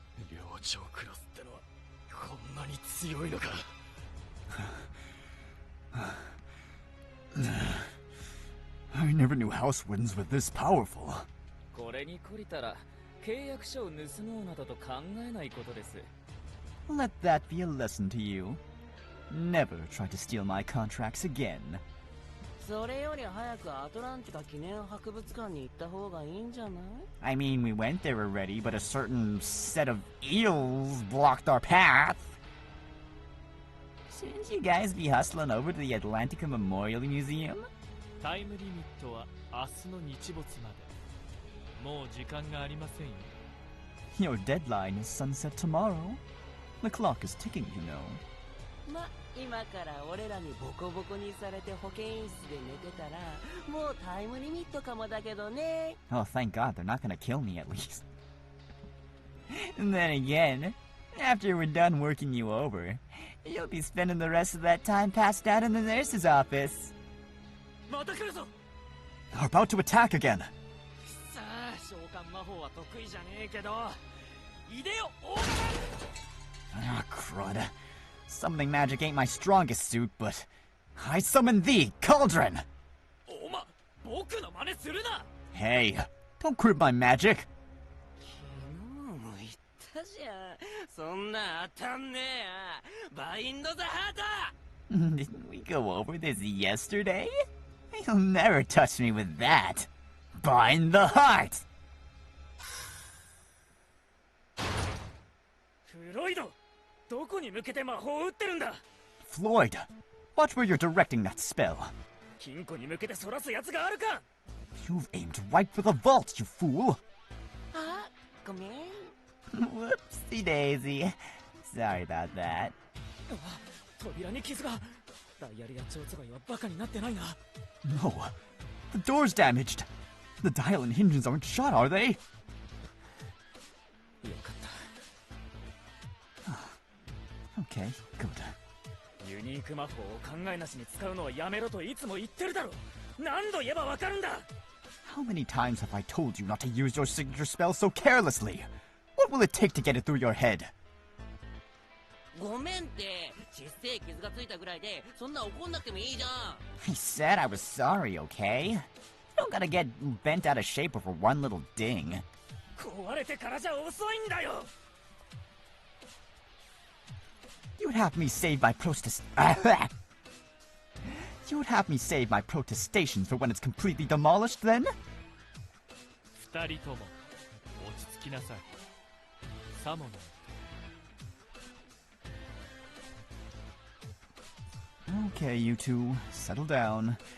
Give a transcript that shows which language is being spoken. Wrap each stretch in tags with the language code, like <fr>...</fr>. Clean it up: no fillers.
<ja>寮長クラスってのはこんなに強いのか。</ja> <en>I never knew house winds were this powerful.</en> <ja>これに懲りたら契約書を盗もうなどと考えないことです。</ja> <en>Let that be a lesson to you. Never try to steal my contracts again.</en> <ja>それより早くアトランティカ記念博物館に行った方がいいんじゃない？</ja> <en>I mean, we went there already, but a certain set of eels blocked our path. Shouldn't you guys be hustling over to the Atlantica Memorial Museum?</en> <ja>タイムリミットは明日の日没まで。もう時間がありませんよ。</ja> <en>Your deadline is sunset tomorrow. The clock is ticking, you know.</en> <ja>ま、今から俺らにボコボコにされて保健室で寝てたらもうタイムリミットかもだけどね。</ja> <en>Oh, thank God, they're not gonna kill me at least. And then again, after we're done working you over, You'll be spending the rest of that time passed out in the nurse's office.</en> <ja>また来るぞ</ja> <en>They're about to attack again.</en> <ja>さあ召喚魔法は得意じゃねえけどいでよオー</ja> <en>Ah, crud. Summoning magic ain't my strongest suit, but I summon thee, Cauldron!</en> <ja>おま僕の真似するな</ja> <en>Hey, don't crib my magic.</en> <ja>昨日も言ったじゃん。そんな当たんねえや。バインド・ザ・ハート</ja> <en>Didn't we go over this yesterday? You'll never touch me with that. Bind the heart!</en> <ja>フロイドどこに向けて魔法を打ってるんだ</ja> <en>Floyd, watch where you're directing that spell.</en> <ja>金庫に向けてそらすやつがあるか</ja> <en>You've aimed right for the vault, you fool!</en> <ja>あ、ごめん。</ja> <en>Whoopsie daisy. Sorry about that.</en> <ja>扉に傷がダイヤルや蝶番はバカになってないな</ja> <en>No, the door's damaged. The dial and hinges aren't shut, are they?</en> <ja>よかった</ja> <en>Okay, good.</en> <ja>ユニーク魔法を考えなしに使うのはやめろといつも言ってるだろ何度言えばわかるんだ</ja> <en>How many times have I told you not to use your signature spell so carelessly? What will it take to get it through your head?</en> <ja>ごめんって。小せえ傷がついたぐらいで、そんな怒んなくてもいいじゃん。</ja> <en>I said I was sorry, okay? You don't gotta get bent out of shape over one little ding.</en> <ja>壊れてからじゃ遅いんだよ</ja> <en>You'd have me save my protest. You'd have me save my protestations for when it's completely demolished, then?</en> <ja>二人とも落ち着きなさいサモン</ja> <en>Okay, you two, settle down.</en>